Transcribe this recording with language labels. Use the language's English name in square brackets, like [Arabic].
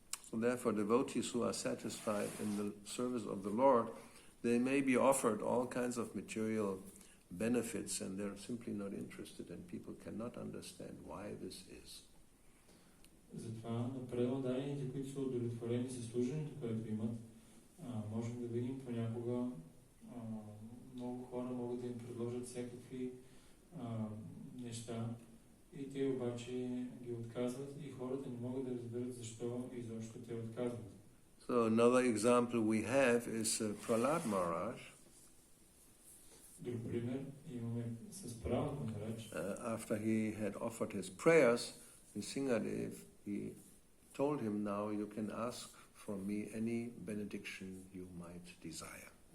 [English] So therefore devotees who are satisfied in the service of the Lord, they may be offered all kinds of material benefits, and they're simply not interested, and people cannot understand why this is. [Bulgarian] Затова на предаданите, които са удовлетворени със служенето, което имат, можем да видим понякога много хора могат да им предложат всякакви неща и те обаче ги отказват и хората не могат да разберат защо изобщо те отказват. [English] So another example we have is Prahlad Maharaj. [Bulgarian] Друг пример имаме с Пралад Махарадж. [English] After he had offered his prayers, Nrsingadev, he told him, now you can ask from me any benediction you might desire.